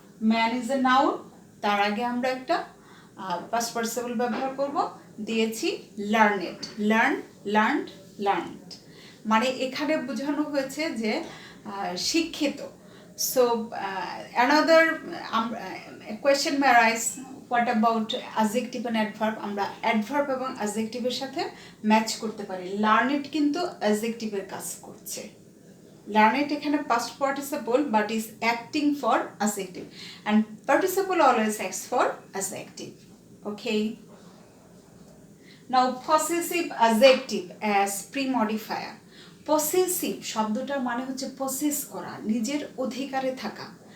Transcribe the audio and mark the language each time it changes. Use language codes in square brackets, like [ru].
[en] man is a noun, [bn] তার আগে আমরা একটা পাস্ট পার্টিসিপল ব্যবহার করব, দিয়েছি লার্নেড, লার্নড, লার্নড, মানে এখানে বোঝানো হয়েছে যে শিক্ষিত। [en] So another question may arise, what about adjective and adverb? [bn] আমরা অ্যাডভার্ব এবং অ্যাডজেক্টিভের সাথে ম্যাচ করতে পারি। লার্নেড কিন্তু অ্যাডজেক্টিভের কাজ করছে। [en] Learned এখানে past participle but is acting for adjective, and participle always acts for adjective. Okay. Now possessive adjective as pre-modifier. [bn] Possessive শব্দটার মানে হচ্ছে possess করা, নিজের অধিকারে থাকা।